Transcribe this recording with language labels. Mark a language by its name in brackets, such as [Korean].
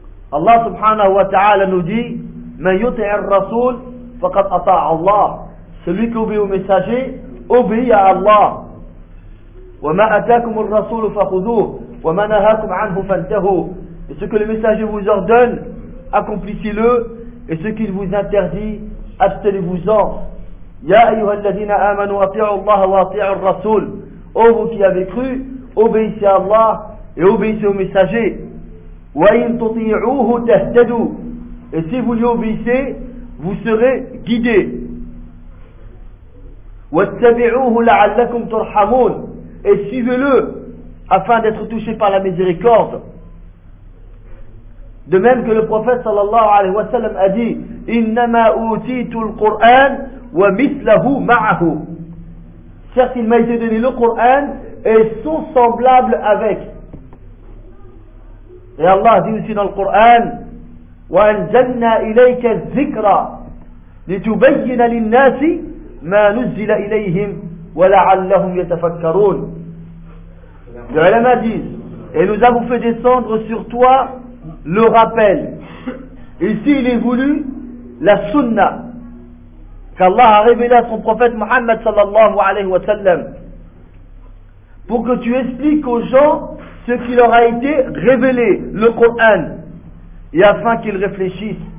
[French] Allah subhanahu wa ta'ala nous dit: [Arabic] man yuti' ar-rasul faqad ata' Allah. [French] Celui qui obéit au messager obéit à Allah. [Arabic] Wa ma atakum ar-rasul fakhudhuhu wa ma nahakum anhu fantahu. [French] Et ce que le messager vous ordonne, accomplissez-le, et ce qu'il vous interdit, abstenez-vous-en. [Arabic] يا ايها الذين امنوا اطيعوا الله واطيعوا الرسول. [French] Ô vous qui avez cru, obéissez à Allah et obéissez au messager. [Arabic] وان تطيعوه تهتدوا. [French] Et si vous lui obéissez, vous serez guidé. [Arabic] واتبعوه لعلكم ترحمون. [French] Et suivez-le afin d'être touché par la miséricorde. De même que le prophète sallallahu alayhi wa sallam a dit: [Arabic] انما اوتيت القران وَمِثْلَهُ مَعَهُ. [French] Certes, il m'a été donné le Coran et son semblable avec. Et Allah dit aussi dans le Coran: [Arabic] وَأَنْزَلْنَا إِلَيْكَ الذِّكْرَ لِتُبَيِّنَ لِلنَّاسِ مَا نُزِّلَ إِلَيْهِمْ وَلَعَلَّهُمْ يَتَفَكَّرُونَ. [French] Les ulama disent: et nous avons fait descendre sur toi le rappel. Ici, il est voulu la sunna qu'Allah a révélé à son prophète Mohammed sallallahu alayhi wa sallam, pour que tu expliques aux gens ce qui leur a été révélé, le Coran, et afin qu'ils réfléchissent.